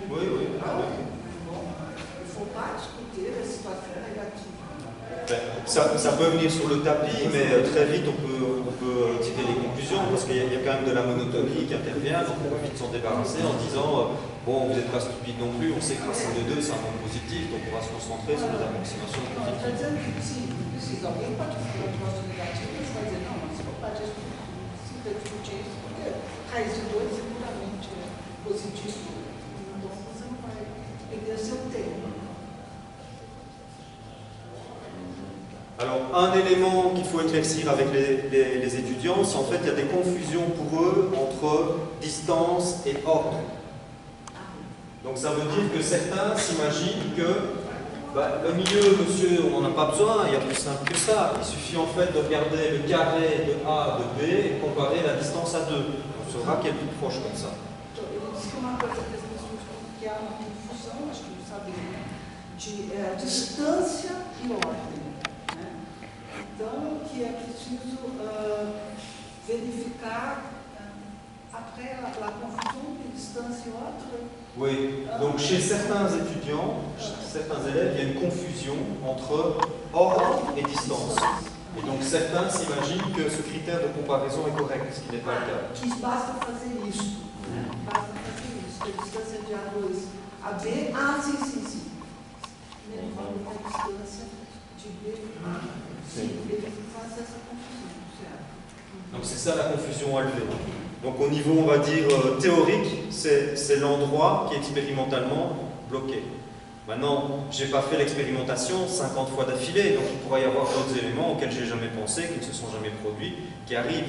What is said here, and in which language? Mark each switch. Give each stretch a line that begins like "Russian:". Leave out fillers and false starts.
French: Bon, il ne faut pas discuter la situation négative. Ça peut venir sur le tapis, mais très vite on peut tirer les conclusions, parce qu'il y a quand même de la monotonie qui intervient, donc on peut vite s'en débarrasser en disant bon, vous n'êtes pas stupide non plus, on sait que racine de 2 c'est un nombre positif, donc on va se concentrer sur les approximations
Portuguese: Está
French: positives.
Portuguese: dizendo que se precisa, alguém pode falar de negócio negativo, mas vai dizer, não, mas você não pode discutir isso, porque raiz de 2 é puramente positivo, então você não vai perder seu tempo.
French: Alors, un élément qu'il faut éclaircir avec les étudiants, c'est en fait il y a des confusions pour eux entre distance et ordre. Donc ça veut dire que certains s'imaginent que le milieu, monsieur, on n'en a pas besoin, il y a plus simple que ça. Il suffit en fait de regarder le carré de A de B et comparer la distance à 2. On saura qu'elle est plus proche comme ça.
Portuguese: Ele disse que uma coisa que as pessoas que há uma confusão, acho que não sabem, né? De distância e ordem. Né? Então, que é preciso verificar
French: après la confusion de distance et ordre. Oui, donc chez certains étudiants, certains élèves, il y a une confusion entre ordre et distance. Et donc certains s'imaginent que ce critère de comparaison est correct, ce qui n'est pas le cas.
Portuguese: Que basta fazer isso. Basta fazer isso. A distância de A2 a B. Ah, sim, sim, sim. Levando a distância de B a sim. Ele faz essa confusão, certo?
French: Donc c'est ça la confusion à lever. Donc au niveau, on va dire, théorique, c'est l'endroit qui est expérimentalement bloqué. Maintenant, je n'ai pas fait l'expérimentation 50 fois d'affilée, donc il pourrait y avoir d'autres éléments auxquels je n'ai jamais pensé, qui ne se sont jamais produits, qui arrivent.